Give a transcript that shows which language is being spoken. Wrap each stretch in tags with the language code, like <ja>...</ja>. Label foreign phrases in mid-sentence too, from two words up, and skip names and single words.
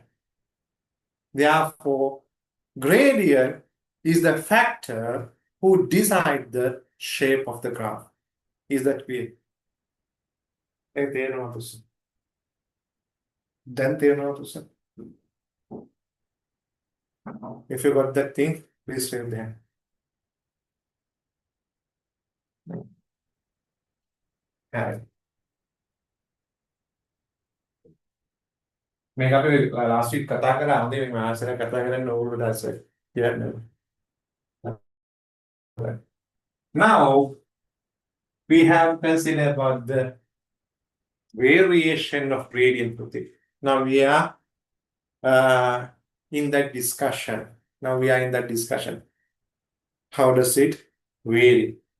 <en>Therefore, gradient is the factor who decides the shape of the graph. Is that clear? If you got that thing, please raise the hand.</en> <si>මේක අපි</si> <en>last week</en> <si>කතා කරා හොඳේ මේ මාසෙට කතා කරන්න ඕගොල්ලෝ දැස්ස කියන්නේ.</si> <en>Now we have considered about the variation of gradient. Now we are in that discussion. How does it vary?</en>